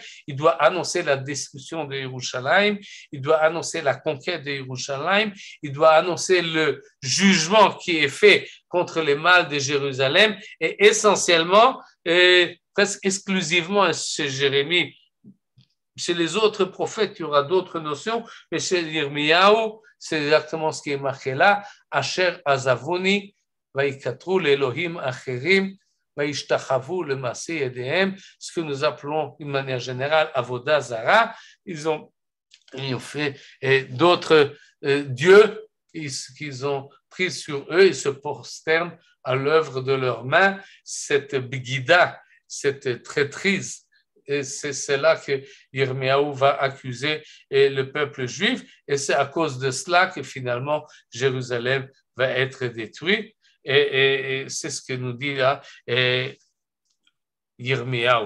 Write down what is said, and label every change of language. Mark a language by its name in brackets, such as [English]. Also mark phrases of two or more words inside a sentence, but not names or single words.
[French] Il doit annoncer la destruction de Yerushalayim, il doit annoncer la conquête de Yerushalayim, il doit annoncer le jugement qui est fait contre les mâles de Jérusalem, et essentiellement, presque exclusivement chez Jérémie. Chez les autres prophètes, il y aura d'autres notions, mais chez Yirmiyahu, c'est exactement ce qui est marqué là. [Hebrew] אשר עזבוני, ויקטרו לאלהים אחרים, וישתחוו למעשי ידיהם, [French] ce que nous appelons d'une manière générale [Hebrew] עבודה זרה. [French] Ils ont fait d'autres dieux qu'ils ont pris sur eux, ils se prosternent à l'œuvre de leurs mains. Cette bigida, cette traîtrise, et c'est là que Yirmiyahu va accuser le peuple juif, et c'est à cause de cela que finalement Jérusalem va être détruite, et c'est ce que nous dit là Yirmiyahu.